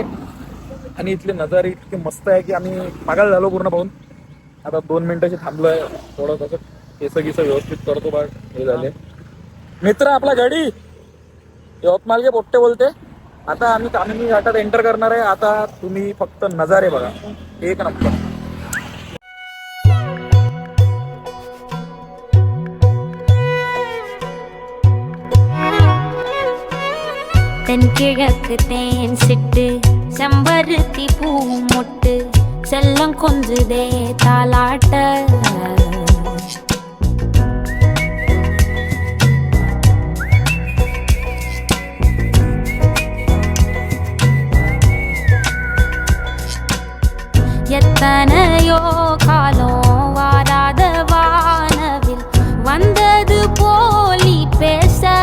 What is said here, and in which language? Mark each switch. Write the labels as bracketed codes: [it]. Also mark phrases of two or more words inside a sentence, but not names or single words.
[mr] आणि इथले नजारे इतके मस्त आहे की आम्ही पागल झालो पूर्ण पाहून. आता 2 मिनिटाची थांबलोय. थोडं कसं केस व्यवस्थित करतो बघ. हे झाले मित्र आपला गाडी यवतमाळ के पोट्टे बोलते. आता आम्ही तामिनी घाटात एंटर करणार आहे. आता तुम्ही फक्त नजारे बघा, एक नंबर. [ta] தென்கிழக்கு தேன் சிட்டு செம்பருத்தி பூமொட்டு செல்லம் கொஞ்சுதே தாலாட்ட எத்தனையோ காலம் வாராத வானவில் வந்தது போலி பேச